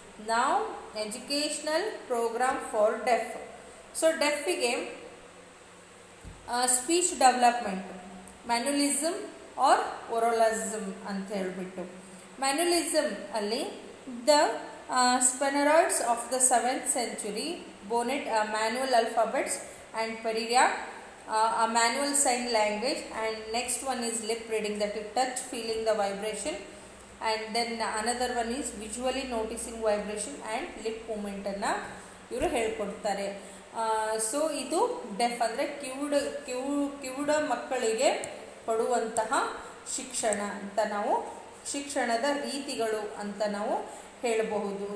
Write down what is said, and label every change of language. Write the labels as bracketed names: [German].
[English] ನಾವು educational program for deaf. [Kannada] So ಡೆಫಿಗೆ speech development, ಮ್ಯಾನ್ಯುಲಿಸಮ್ R ಒರಲಿಸಮ್ ಅಂತ ಹೇಳಿಬಿಟ್ಟು. [English] Manualism ಅಲ್ಲಿ the Spaniards of the 7th century, Bonnet, manual alphabets, and Pereira, a manual sign language. And next one is lip reading, that is touch, feeling the vibration. And then another one is visually noticing vibration and lip [Kannada] ಮೂಮೆಂಟನ್ನು ಇವರು ಹೇಳ್ಕೊಡ್ತಾರೆ. So ಇದು deaf ಅಂದರೆ ಕಿವುಡ ಮಕ್ಕಳಿಗೆ ಕೊಡುವಂತಹ ಶಿಕ್ಷಣ ಅಂತ ನಾವು, ಶಿಕ್ಷಣದ ರೀತಿಗಳು ಅಂತ ನಾವು ಹೇಳಬಹುದು.